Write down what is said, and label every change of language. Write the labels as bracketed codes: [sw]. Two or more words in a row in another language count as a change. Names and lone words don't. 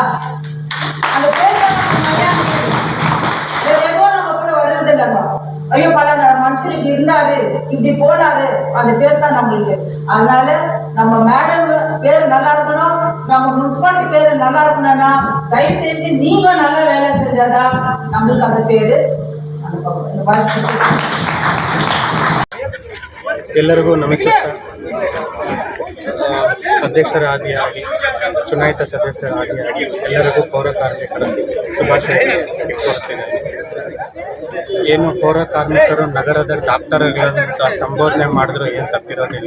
[ta] அந்த பேர் தான் நமக்கு நிறைய நிக்குது. வேற எதுவும் நம்ம கூட வருது இல்லைங்க. ஐயோ பல மனுஷன் இப்படி இருந்தாரு இப்படி போனாரு, அந்த பேர் தான் நம்மளுக்கு. அதனால நம்ம மேடம் பேர் நல்லா இருக்கணும், நம்ம முனிசிபாலிட்டி பேர் நல்லா இருக்கணும்னா தயவு செஞ்சு நீங்க நல்லா வேலை செஞ்சாதான் நம்மளுக்கு அந்த பேரு [kn] ಎಲ್ಲರಿಗೂ ನಮಸ್ಕಾರ. ಅಧ್ಯಕ್ಷರಾದಿಯಾಗಿ ಚುನಾಯಿತ ಸದಸ್ಯರಾದಿಯಾಗಿ ಎಲ್ಲರಿಗೂ ಪೌರ ಕಾರ್ಮಿಕರ ಶುಭಾಶಯ ಕೋರುತ್ತೇನೆ. ಏನು ಪೌರ ಕಾರ್ಮಿಕರು ನಗರದ ಡಾಕ್ಟರ್ಗಳಂತ ಸಂಬೋಧನೆ ಮಾಡಿದ್ರು ಏನು ತಪ್ಪಿರೋದಿಲ್ಲ.